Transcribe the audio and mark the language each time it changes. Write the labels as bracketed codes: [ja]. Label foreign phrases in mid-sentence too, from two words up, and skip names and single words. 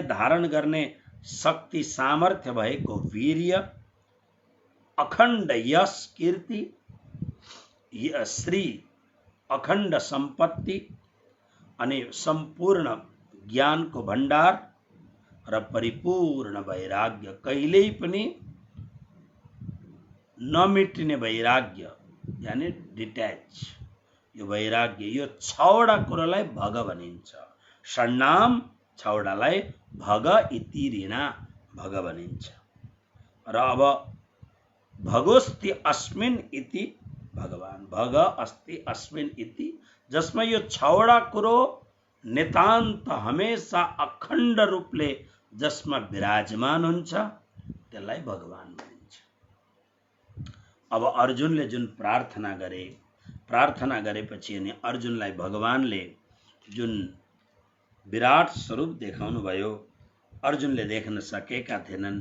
[ne] धारण गर्ने शक्ति सामर्थ्य भएको वीर्य, अखण्ड यश कीर्ति, श्री अखण्ड सम्पत्ति, अनि सम्पूर्ण ज्ञानको भण्डार र परिपूर्ण वैराग्य, कहिल्यै पनि नमिटिने वैराग्य, यानी डिट्याच। यो वैराग्य, यो 6वटा कुरालाई भग भनिन्छ। षण्णाम, 6वटालाई भग इति ऋणा, भग भनिन्छ। र अब [sa] भगोस्ति अस्मिन् इति, भगवान भग अस्ति अस्मिन् इति, [ne] जसमा यो 6वटा कुरो नितान्त हमेशा अखण्ड रूपले जसमा विराजमान हुन्छ, त्यसलाई भगवान भनिन्छ। अब अर्जुनले जुन प्रार्थना गरे, प्रार्थना गरेपछि अनि अर्जुनलाई भगवानले जुन विराट स्वरूप देखाउनु भयो, अर्जुनले देख्न सकेका थिएनन्।